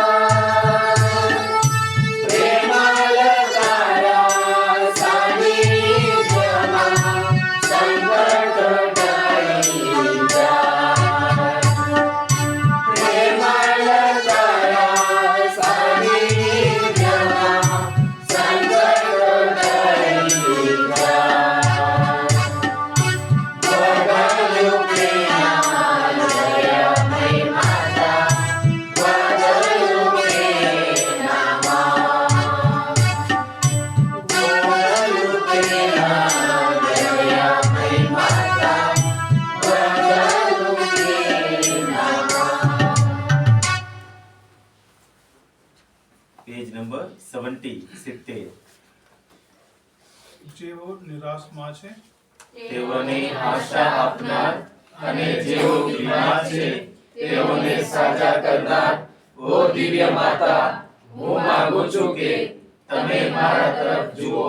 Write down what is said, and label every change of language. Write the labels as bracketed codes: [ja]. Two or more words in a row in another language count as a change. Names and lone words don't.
[gu] પ્રેમલ તારા સાંનિધ્યમાં સંકટ ટળી જાય. પ્રેમલ તારા સાંનિધ્યમાં સંકટ ટળી જાય. Guadalupe na dayamai mata, Guadalupe nama. Guadalupe na dayamai mata, Guadalupe nama. પેજ નંબર 70. જેઓ નિરાશમાં છે તેઓને આશા આપનાર અને જેઓ બીમાર છે તેઓને સાજા કરનાર ઓ દિવ્ય માતા, હું માંગુ છું કે તમે મારા તરફ જુઓ.